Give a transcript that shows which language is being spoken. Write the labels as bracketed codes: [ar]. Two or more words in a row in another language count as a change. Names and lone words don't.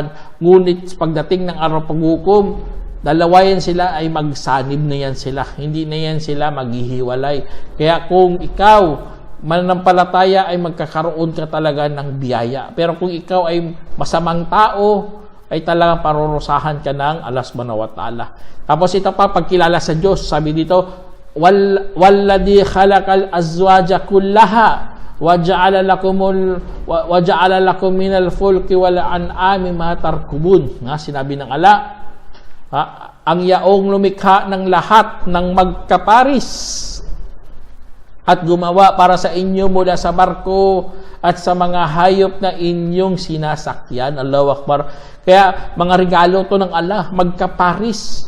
[tl] Ngunit pagdating ng araw paghukom, dalawa yan sila ay magsanib na yan sila. Hindi na yan sila maghihiwalay. Kaya kung ikaw mananampalataya ay magkakaroon ka talaga ng biyaya. Pero kung ikaw ay masamang tao, ay talagang parurusahan ka ng [ar] الله سبحانه وتعالى. [tl] Tapos ito pa, pagkilala sa Diyos, sabi dito, [ar] والذي خلق الأزواج كلها وجعل لكم من الفلك والأنعام ما تركبون. [tl] Sinabi ng Allah, ang yaong lumikha ng lahat ng magkaparis at gumawa para sa inyo mula sa barko at sa mga hayop na inyong sinasakyan. [ar] الله أكبر. [tl] Kaya mga regalo to ng Allah, magkaparis.